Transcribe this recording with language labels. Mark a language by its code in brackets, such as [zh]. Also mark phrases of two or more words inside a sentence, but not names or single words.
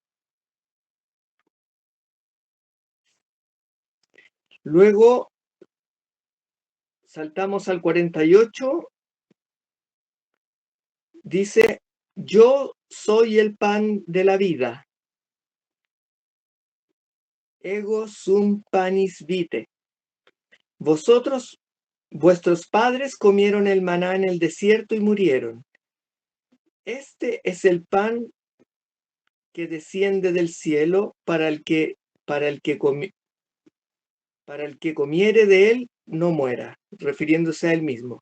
[es] Luego saltamos al 48, dice: yo soy el pan de la vida. [la] Ego sum panis vitae. [es] Vuestros padres comieron el maná en el desierto y murieron. Este es el pan que desciende del cielo para el que comiere de él no muera, refiriéndose a él mismo.